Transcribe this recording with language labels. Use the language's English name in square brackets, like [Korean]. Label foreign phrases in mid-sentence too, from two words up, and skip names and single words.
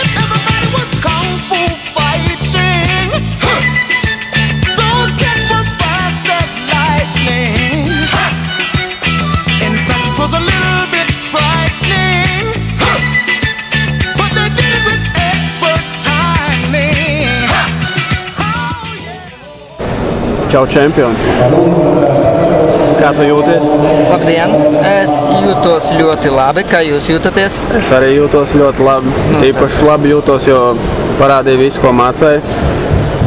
[English] Everybody was kung fu fighting. Those kids were fast as lightning. In fact, it was a little bit frightening, but they did it with expert timing. [Latvian] Čau, čempioni! Kā tu jūties? Labdien! Es jūtos ļoti labi. Kā jūs jūtaties? Es arī jūtos ļoti labi. Īpaši labi jūtos, jo parādīju visu, ko mācēju.